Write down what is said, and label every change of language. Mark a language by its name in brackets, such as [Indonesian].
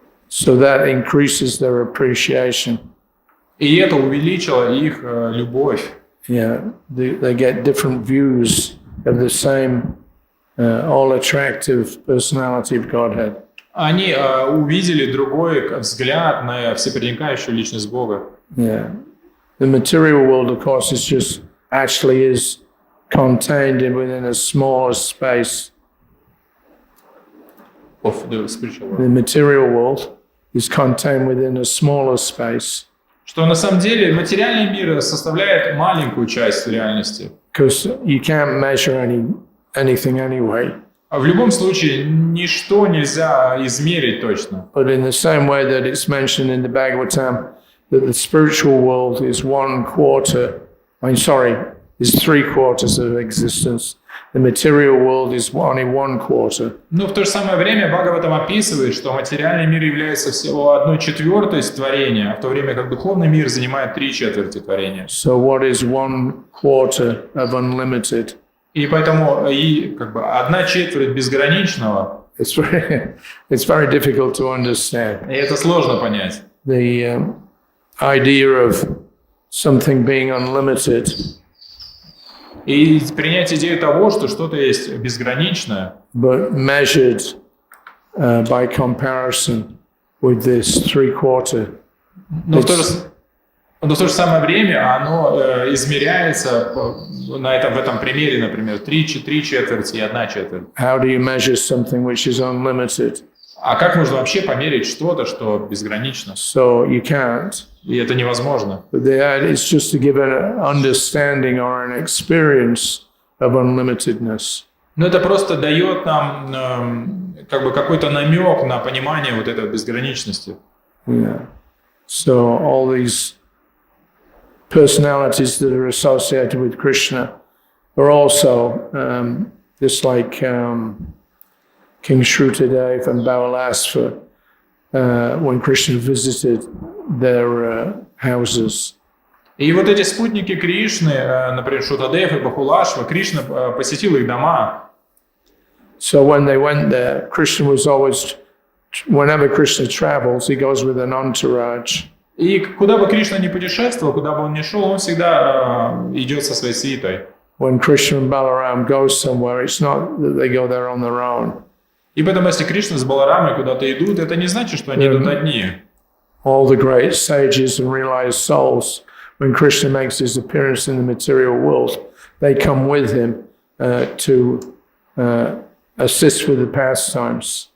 [English] So that increases their appreciation. [Russian] И это увеличило их любовь. [English] Yeah, they get different views of the same all-attractive personality of Godhead. [Russian] Они увидели другой взгляд на всепроникающую личность Бога. [English] Yeah, the material world, of course, actually is contained within a smaller space. Of the spiritual world. The material world is contained within a smaller space. [Russian] Что на самом деле материальный мир составляет маленькую часть реальности. [English] Because you can't measure anything anyway. [Russian] А в любом случае ничто нельзя измерить точно. [English] But in the same way that it's mentioned in the Bhagavatam that the spiritual world is 1/4. Is 3/4 of existence. The material world is only 1/4. [Russian] Но в то же самое время Бхагаватам описывает, что материальный мир является всего 1/4 творения, в то время как духовный мир занимает 3/4 творения. [English] So what is 1/4 of unlimited? [Russian] И поэтому 1/4 безграничного. [English] It's very difficult to understand. [Russian] И это сложно понять. [English] The idea of something being unlimited. [Russian] И принять идею того, что что-то есть безграничное, [English] but measured by comparison with this 3/4. [Russian] Но в то же самое время оно измеряется в этом примере, например, 3 четверти и 1 четверть. [English] How do you measure something which is unlimited? [Russian] А как можно вообще померить что-то, что безгранично? [English] So you can't. [Russian] И это невозможно. [English] But it's just to give an understanding or an experience of unlimitedness. [Russian] Но это просто дает нам как бы какой-то намек на понимание вот этой безграничности. [English] Yeah. So all these personalities that are associated with Krishna are also just like King Shrutadeva and Balalasva when Krishna visited their houses. [Russian] И вот эти спутники Кришны, например, Шутадев и Бахулашва, Кришна посетил их дома. [English] So when they went there, Krishna was always, whenever Krishna travels, he goes with an entourage. [Russian] И куда бы Кришна ни путешествовал, куда бы он ни шел, он всегда идет со своей свитой. [English] When Krishna and Balaram go somewhere, it's not that they go there on their own. [Russian] И поэтому, если Кришна с Баларамой куда-то идут, это не значит, что они идут одни. [English] All the great sages and realized souls, when Krishna makes his appearance in the material world, they come with him to assist with the pastimes.